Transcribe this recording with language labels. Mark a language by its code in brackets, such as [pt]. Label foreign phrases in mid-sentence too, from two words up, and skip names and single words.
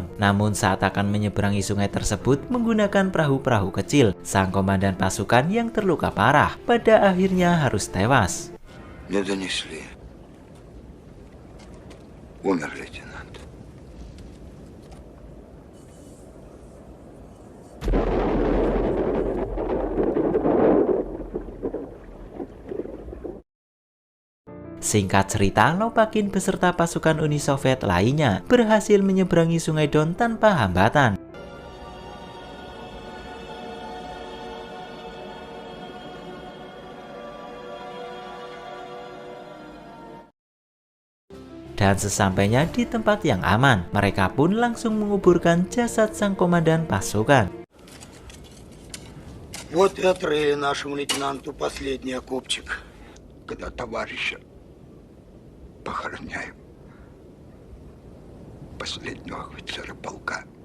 [id] Namun saat akan menyeberangi sungai tersebut menggunakan perahu-perahu kecil, sang komandan pasukan yang terluka parah pada akhirnya harus tewas. [ru] Не донесли. Умер лейтенант. [id] Singkat cerita, Lopakin beserta pasukan Uni Soviet lainnya berhasil menyeberangi Sungai Don tanpa hambatan. Dan sesampainya di tempat yang aman, mereka pun langsung menguburkan jasad sang komandan pasukan. [ru] Вот и отрыли нашему лейтенанту последний окопчик, когда товарища похороняем. Последнего офицера полка.